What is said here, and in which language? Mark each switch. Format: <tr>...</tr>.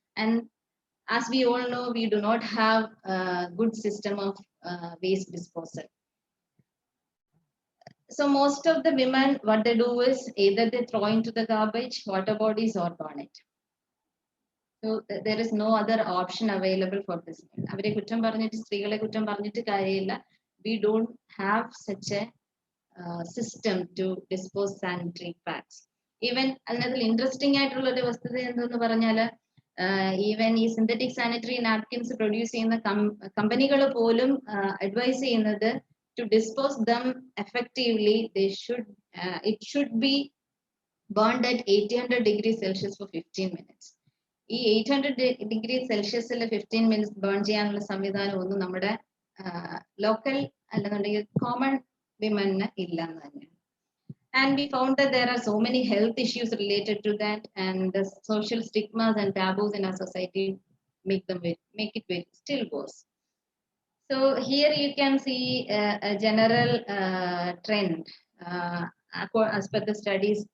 <en>And as we all know, we do not have a good system of waste disposal. So most of the women, what they do is either they throw into the garbage, water bodies, or burn it. So there is no other option available for this.</en> <ml>അവരെ കുറ്റം പറഞ്ഞിട്ട്, സ്ത്രീകളെ കുറ്റം പറഞ്ഞിട്ട് കാര്യമില്ല.</ml> <en>We don't have such a system to dispose sanitary pads.</en> <ml>Even അതിനകത്ത് interesting ആയിട്ടുള്ള ഒരു വസ്തുത എന്തെന്ന് പറഞ്ഞാൽ, ഈവൻ ഈ സിന്തറ്റിക് സാനിറ്ററി നാപ്കിൻസ് പ്രൊഡ്യൂസ് ചെയ്യുന്ന കമ്പനികൾ പോലും അഡ്വൈസ് ചെയ്യുന്നത്</ml> <en>to dispose them effectively, it should be burned at 800 degrees Celsius for 15 minutes.</en> <ml>ഈ 800 ഡിഗ്രി സെൽഷ്യസിൽ 15 മിനിറ്റ്സ് ബേൺ ചെയ്യാനുള്ള സംവിധാനം ഒന്നും നമ്മുടെ ലോക്കൽ അല്ലെന്നുണ്ടെങ്കിൽ കോമൺ വിമന് ഇല്ല എന്ന് തന്നെയാണ്.</ml> <en>And we found that there are so many health issues related to that, and the social stigmas and taboos in our society make it still worse. So here you can see a general trend as per the studies.</en>